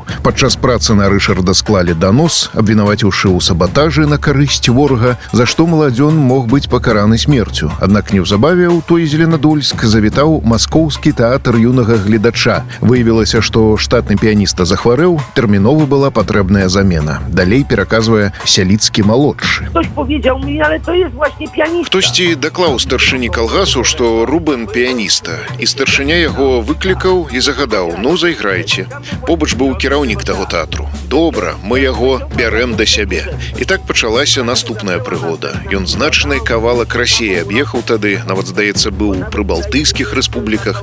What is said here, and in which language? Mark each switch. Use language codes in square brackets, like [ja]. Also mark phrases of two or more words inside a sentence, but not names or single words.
[be] Падчас працы на Рышарда склалі данос, абвінаваціўшы ў сабатажы на карысць ворага, за што маладзён мог быць пакараны смерцю. Аднак неўзабаве ў той Зеленадольск завітаў маскоўскі тэатр юнага гледача. Выявілася, што штатны піяніста захварэў, тэрмінова была патрэбная замена. Далей пераказвае Сяліцкі-малодшы. [pl] Ktoś powiedział mi, ale to jest właśnie pianista. [be] Хтосьці даклаў старшыні калгасу, што Рубен піяніста, і старшыня яго выклікаў і загадаў: «Ну, зайграйце». Побач быў кіраўнік таго тэатру. «Добра, мы яго бярэм да сябе». І так пачалася наступная прыгода. Ён значны кавалак Расіі аб'ехаў тады, нават, здаецца, быў у прыбалтыйскіх рэспубліках.